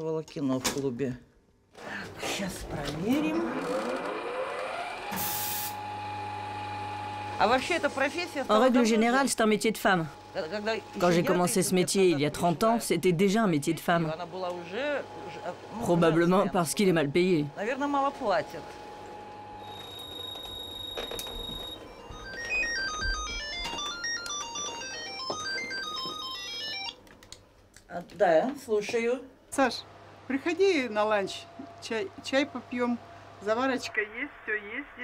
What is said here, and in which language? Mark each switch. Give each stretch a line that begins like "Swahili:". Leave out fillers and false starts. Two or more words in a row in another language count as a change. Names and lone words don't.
French: En règle générale, c'est un métier de femme. Quand j'ai commencé ce métier il y a 30 ans, c'était déjà un métier de femme. Probablement parce qu'il est mal payé.
Russian: Саш, приходи на ланч, чай попьем, заварочка есть, все есть здесь.